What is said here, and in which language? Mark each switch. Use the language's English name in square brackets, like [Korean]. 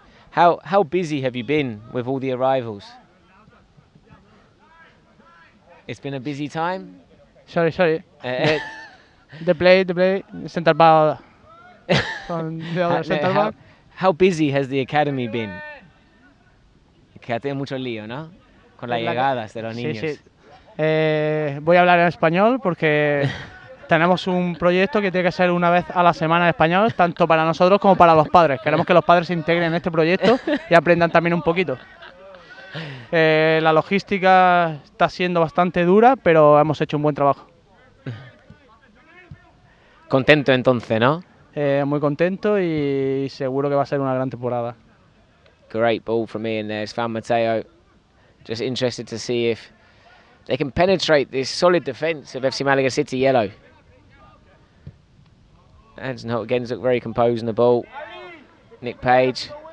[English] How busy have you been with all the arrivals? It's been a busy time? Sorry. The play, centre back from the other centre back. How busy has the academy been? [Spanish] Que ha tenido mucho lío, ¿no? Con las llegadas de los niños. Sí. Voy a hablar en español porque tenemos un proyecto que tiene que ser una vez a la semana en español, tanto para nosotros como para los padres. Queremos que los padres se integren en este proyecto y aprendan también un poquito. La logística está siendo bastante dura, pero hemos hecho un buen trabajo. Contento entonces, ¿no? Muy contento y seguro que va a ser una gran temporada. [English] Great ball from Ian there. It's found Mateo. Just interested to see if they can penetrate this solid defence of FC Malaga City yellow. Anson Holt again look very composed on the ball. Nick Page.